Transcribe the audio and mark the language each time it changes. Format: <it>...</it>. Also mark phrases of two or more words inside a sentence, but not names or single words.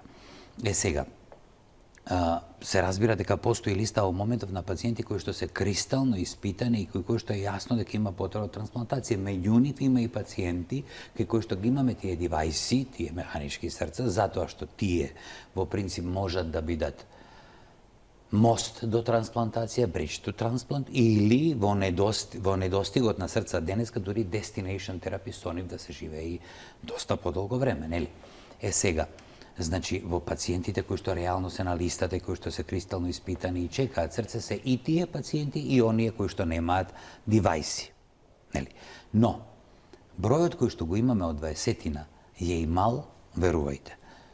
<mk>Сега, се разбира дека постои листа во моментов на пациенти кои што се кристално испитани и кои што е јасно дека има потреба од трансплантација. Меѓу нив има и пациенти кои што ги имаме тие девајси, тие механички срца, затоа што тие во принцип можат да бидат мост до трансплантација,</mk> <en>bridge to transplant,</en> <mk>или во недостигот на срца денеска дури</mk> <en>destination therapy</en> <mk>со нив да се живее доста подолго време, нели? Сега, значи, во пациентите кои што реално се на листата и кои што се кристално испитани и чекаат срце, се и тие пациенти и оние кои што немаат девајси. Нели? Но, бројот кој што го имаме од 20-тина е и мал, верувајте.</mk>